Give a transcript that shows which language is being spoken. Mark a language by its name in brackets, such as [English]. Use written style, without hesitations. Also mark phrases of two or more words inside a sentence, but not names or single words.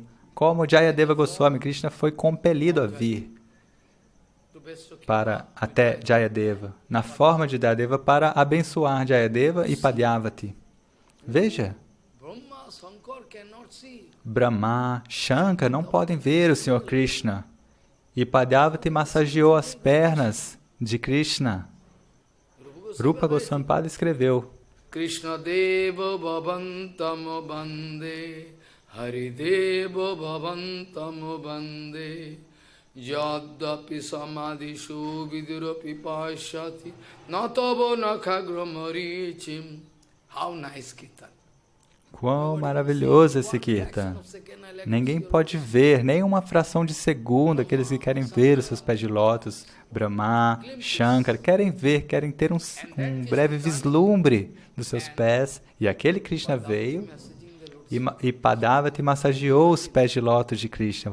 [Portuguese] Como Jayadeva Goswami, Krishna foi compelido a vir até Jayadeva, na forma de Jayadeva, para abençoar Jayadeva e Padyavati. Veja, Brahma, Shankar não podem ver o Senhor Krishna. E Padyavati massageou as pernas de Krishna. Rupa Goswami Pada escreveu, [Sanskrit] कृष्ण देव भवन्तम् वन्दे, हरिदेव भवन्तम् वन्दे, यदपि समाधिषु विधिरपि पश्यति, न तव नखाग्रमरीचिम्. [English] How nice Kirtan. [Portuguese] Quão maravilhoso esse Kirtan. Ninguém pode ver, nem uma fração de segundo, aqueles que querem ver os seus pés de lótus, Brahma, Shankar, querem ver, querem ter um breve vislumbre dos seus pés. E aquele Krishna veio e Padyavati massageou os pés de lótus de Krishna.